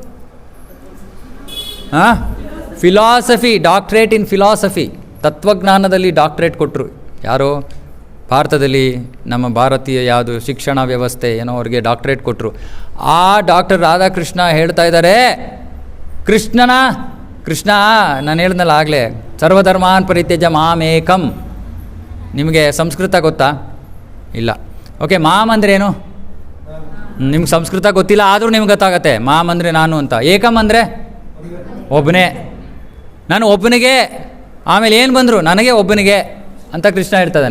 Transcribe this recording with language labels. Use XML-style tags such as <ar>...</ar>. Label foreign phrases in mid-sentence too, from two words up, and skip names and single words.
<en>philosophy, doctorate in philosophy,</en> <kn>ತತ್ವಜ್ಞಾನದಲ್ಲಿ ಡಾಕ್ಟ್ರೇಟ್ ಕೊಟ್ಟರು. ಯಾರು? ಭಾರತದಲ್ಲಿ ನಮ್ಮ ಭಾರತೀಯ ಯಾವುದು ಶಿಕ್ಷಣ ವ್ಯವಸ್ಥೆ ಏನೋ ಅವ್ರಿಗೆ ಡಾಕ್ಟ್ರೇಟ್ ಕೊಟ್ಟರು. ಆ ಡಾಕ್ಟರ್ ರಾಧಾಕೃಷ್ಣ ಹೇಳ್ತಾ ಇದ್ದಾರೆ, ಕೃಷ್ಣ ನಾನು ಹೇಳಿದ್ನಲ್ಲ ಆಗಲೇ,</kn> <sa>ಸರ್ವಧರ್ಮಾನ್ ಪರಿತ್ಯಜ್ಯ ಮಾಮೇಕಂ.</sa> <kn>ನಿಮಗೆ ಸಂಸ್ಕೃತ ಗೊತ್ತಾ? ಇಲ್ಲ. ಓಕೆ, ಮಾಮ್ ಅಂದ್ರೇನು? ನಿಮ್ಗೆ ಸಂಸ್ಕೃತ ಗೊತ್ತಿಲ್ಲ, ಆದರೂ ನಿಮ್ಗೆ ಗೊತ್ತಾಗತ್ತೆ ಮಾಮ್ ಅಂದರೆ ನಾನು ಅಂತ. ಏಕಮ್ ಅಂದರೆ ಒಬ್ಬನೇ, ನಾನು ಒಬ್ಬನಿಗೆ. ಆಮೇಲೆ ಏನು ಬಂದರು? ನನಗೆ ಒಬ್ಬನಿಗೆ ಅಂತ ಕೃಷ್ಣ ಹೇಳ್ತಾನೆ.</kn>